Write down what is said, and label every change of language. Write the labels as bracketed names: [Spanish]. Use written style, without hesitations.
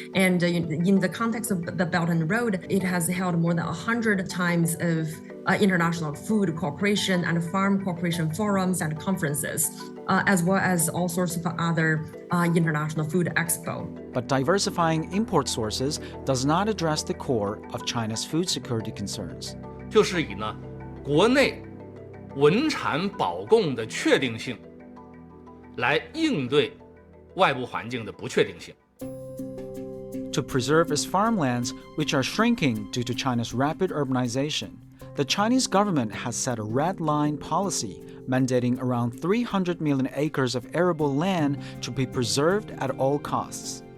[English] And in the context of the Belt and Road, it has held more than 100 times of international food cooperation and farm cooperation forums and conferences, as well as all sorts of other international food expo. But diversifying import sources does not address the core of China's food security concerns. [Chinese] 就是以呢国内稳产保供的确定性来应对外部环境的不确定性。 [English] To preserve its farmlands, which are shrinking due to China's rapid urbanization, the Chinese government has set a red line policy mandating around 300 million acres of arable land to be preserved at all costs.